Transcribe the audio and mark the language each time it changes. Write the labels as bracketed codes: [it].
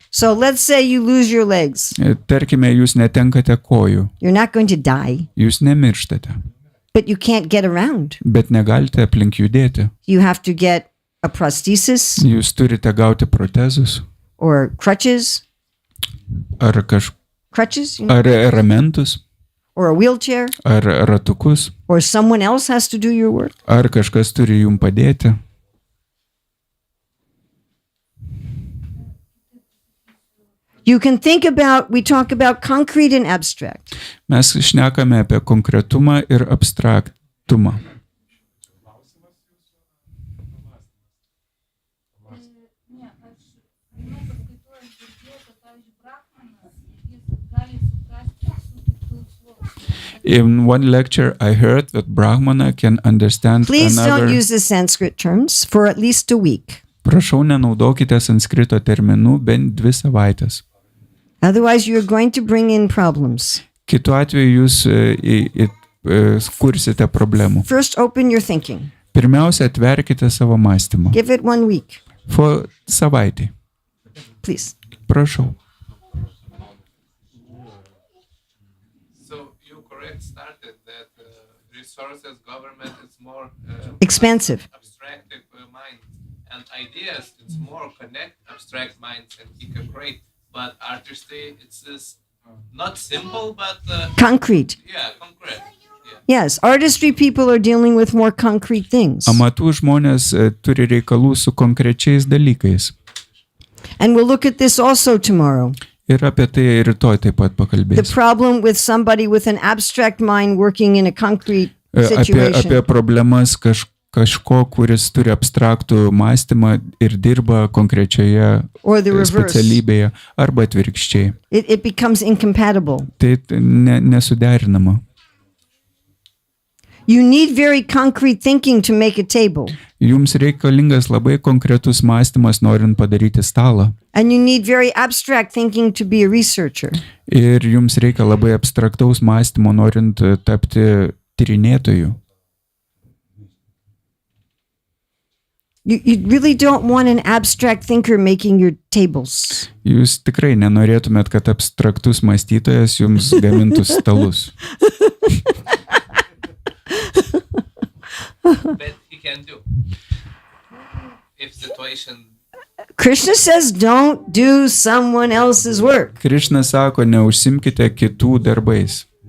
[en] So let's say you lose your legs. [lt] Tarkime, jūs netenkate kojų. [en] You're not going to die, [lt] Jūs nemirštate, [en] but you can't get around. [lt] bet negalite aplink judėti. [en] You have to get a prosthesis [lt] Jūs turite gauti protezus [en] or crutches, [lt] ar [en] crutches, you know, [lt] ar ramentus, [en] or a wheelchair, [lt] ar ratukus, [en] or someone else has to do your work. [lt] ar kažkas turi jums padėti. [en] You can think about, we talk about concrete and abstract. [lt] Mes šnekame apie konkretumą ir abstraktumą. Ne, aš paskaitoju girdėjau, kad, pavyzdžiui, brahmanas, jis gali suprasti visų kitų sluoksnių. [en] In one lecture, I heard that Brahmana can understand Please don't another... use the Sanskrit terms for at least a week. [lt] Prašau, nenaudokite sanskrito terminų bent 2 savaitės. [en] Otherwise, you're going to bring in problems. [lt] Kitu atveju jūs kursite problemų. [en] First, open your thinking. [lt] Pirmiausia, atverkite savo mąstymą. [en] Give it 1 week, [lt] Savaitį. [en] please. [lt] Prašau. [en] So you correct started that resources government is more Expansive. abstractive mind, and ideas it's more connect abstract minds and integrate. But artistry it's this not simple but Concrete. concrete. Yes, artistry people are dealing with more concrete things. [lt] Amatų žmonės turi reikalų su konkrečiais dalykais. [en] And we'll look at this also tomorrow. [lt] Ir apie tai rytoj taip pat [en] The [lt] pakalbėsiu. [en] problem with somebody with an abstract mind working in a concrete situation. [lt] Apie problemas kažko, kuris turi abstraktų mąstymą ir dirba konkrečioje [en] Or the reverse. [lt] specialybėje arba atvirkščiai. [en] It becomes incompatible. [lt] Tai nesuderinama. [en] You need very concrete thinking to make a table. [lt] Jums reikalingas labai konkretus mąstymas, norint padaryti stalą. [en] And you need very abstract thinking to be a researcher. [lt] Ir jums reikia labai abstraktaus mąstymo, norint tapti tyrinėtoju. [en] You really don't want an abstract thinker making your tables. [lt] Jūs tikrai nenorėtumėt, kad abstraktus mąstytojas jums gamintų stalus. [en] But he can do if situation Krishna says don't do someone else's work. [lt] Krišna sako, neužsimkite kitų darbais.